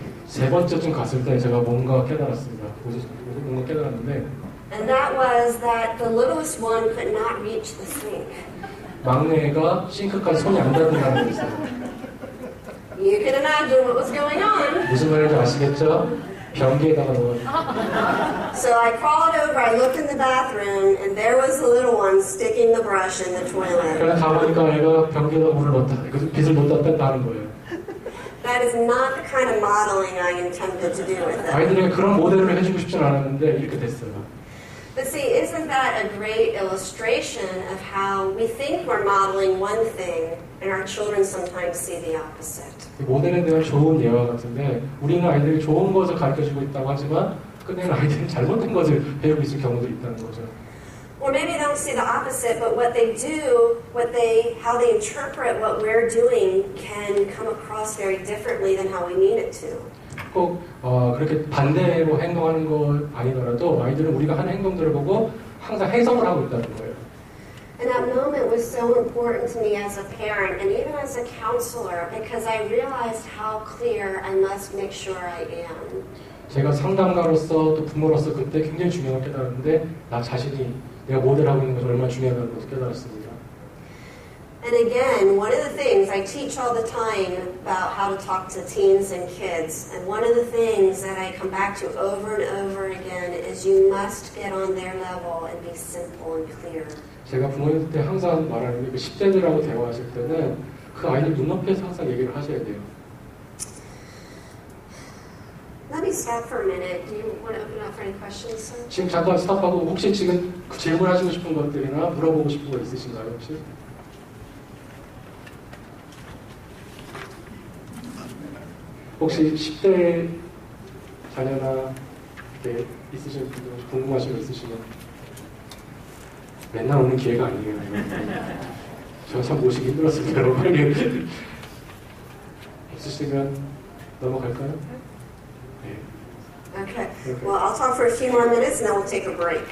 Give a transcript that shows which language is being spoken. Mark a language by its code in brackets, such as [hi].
[ko] 세 번째쯤 갔을 때 제가 뭔가 깨달았습니다. 뭔가 깨달았는데 [en] And that was that the littlest one could not reach the sink. [ko] 막내가 싱크까지 손이 안 닿는다는 게 있어요. [en] You can imagine what was going on. [ko] 무슨 말인지 아시겠죠? 변기에다가 넣어요. [en] So I crawled over, I looked in the bathroom, and there was the little one sticking the brush in the toilet. [ko] 그래서 가보니까 애가 변기에다 물을 넣었다. 그래서 빗을 넣었다 뺐다 하는 거예요. [en] That is not the kind of modeling I intended to do with it. [ko] 아이들에게 그런 모델을 해주고 싶진 않았는데 이렇게 됐어요. [en] But see, isn't that a great illustration of how we think we're modeling one thing and our children sometimes see the opposite? [ko] 모델에 대한 좋은 예화 같은데 우리는 아이들이 좋은 것을 가르쳐주고 있다고 하지만 끝내는 아이들이 잘못된 것을 배우고 있을 경우도 있다는 거죠. [en] Or maybe they don't see the opposite, but what they do, how they interpret what we're doing can come across very differently than how we mean it to. [ko] 꼭 그렇게 반대로 행동하는 거 아니더라도 아이들은 우리가 하는 행동들을 보고 항상 해석을 하고 있다는 거예요. [en] And that moment was so important to me as a parent and even as a counselor because I realized how clear I must make sure I am. [ko] 제가 상담가로서 또 부모로서 그때 굉장히 중요한 깨달았는데 나 자신이 내가 모델하고 있는 것이 얼마나 중요하다는 것을 깨달았습니다. [en] And again, one of the things I teach all the time about how to talk to teens and kids, and one of the things that I come back to over and over again is you must get on their level and be simple and clear. [ko] 제가 부모님한테 항상 말하는 게 10대들하고 대화하실 때는 그 아이들 눈높이에서 항상 얘기를 하셔야 돼요. [en] Let me stop for a minute. Do you want to open up for any questions, sir? [ko] 지금 잠깐 스탑하고 혹시 지금 질문하시고 싶은 것들이나 물어보고 싶은 거 있으신가요, 혹시? 혹시 10대 자녀나 이렇게 있으신 분들 궁금하신 거 있으시면 맨날 오는 기회가 아니에요. 저 참 모시기 힘들었습니다. 빨리 없으시면 넘어갈까요? 네. [en] Okay. Well, I'll talk for a few more minutes and then we'll take a break.